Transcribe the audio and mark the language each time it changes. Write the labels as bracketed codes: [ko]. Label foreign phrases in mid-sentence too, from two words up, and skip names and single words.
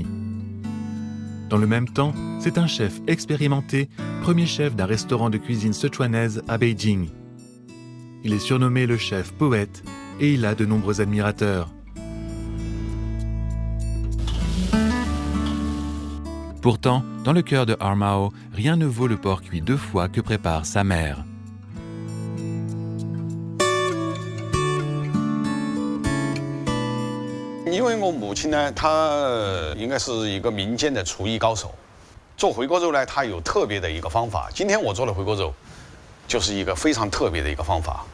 [fr] Dans le même temps, c'est un chef expérimenté, premier chef d'un restaurant de cuisine sichuanaise à Beijing. Il est surnommé le chef poète et il a de nombreux admirateurs. Pourtant, dans le cœur de Mao, rien ne vaut le porc cuit 2 fois que prépare sa mère. [zh] 因为我母亲呢，她应该是一个民间的厨艺高手。做回锅肉呢，她有特别的一个方法。今天我做的回锅肉，就是一个非常特别的一个方法。